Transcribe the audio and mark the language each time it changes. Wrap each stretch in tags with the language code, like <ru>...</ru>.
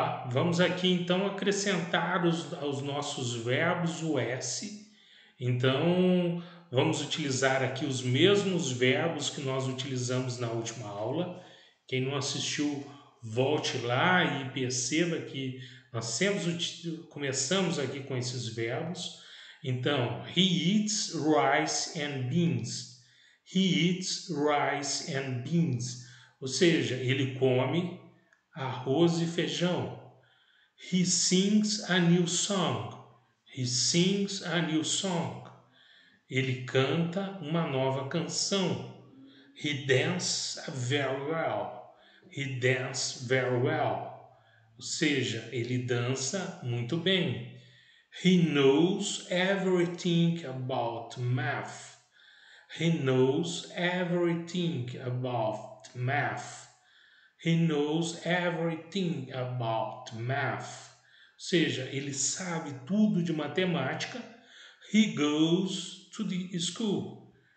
<pt>Vamos aqui então acrescentar aos nossos verbos o S. Então, vamos utilizar aqui os mesmos verbos que nós utilizamos na última aula. Quem não assistiu, volte lá e perceba que nós sempre começamos aqui com esses verbos. Então,</pt> <en>he eats rice and beans. He eats rice and beans.</en> <pt>Ou seja, ele come arroz e feijão.</pt> <en>He sings a new song. He sings a new song.</en> <pt>Ele canta uma nova canção.</pt> <en>He dances very well. He dances very well.</en> <pt>Ou seja, ele dança muito bem.</pt> <en>He knows everything about math. He knows everything about math. He knows everything about math.</en> <pt>Ou seja, ele sabe tudo de matemática.</pt> <en>He goes to the school.</en>